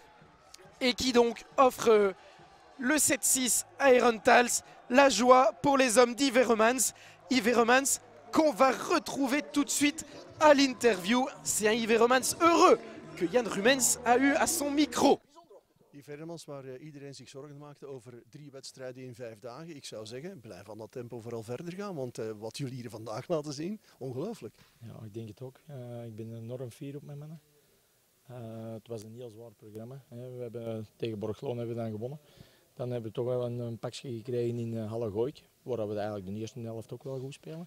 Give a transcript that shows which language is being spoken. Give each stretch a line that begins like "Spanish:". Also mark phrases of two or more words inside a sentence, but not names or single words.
French: Et qui donc offre le 7-6 à Runtals. La joie pour les hommes d'Iveremans. Iveremans qu'on va retrouver tout de suite à l'interview. C'est un Iveremans heureux que Jan Rumens a eu à son micro.
Dutch: Iveremans waar iedereen zich zorgen maakte over 3 wedstrijden in 5 dagen. Ik zou zeggen, blijf aan dat tempo vooral verder gaan, want wat jullie hier vandaag laten zien, ongelooflijk. Ja, ik denk het ook. Ik ben enorm fier op mijn mannen. Het was een heel zwaar programma. We hebben tegen Borgloon hebben we dan gewonnen. Dan hebben we toch wel een pakje gekregen in Halle-Gooik, waar we eigenlijk de eerste helft ook wel goed spelen.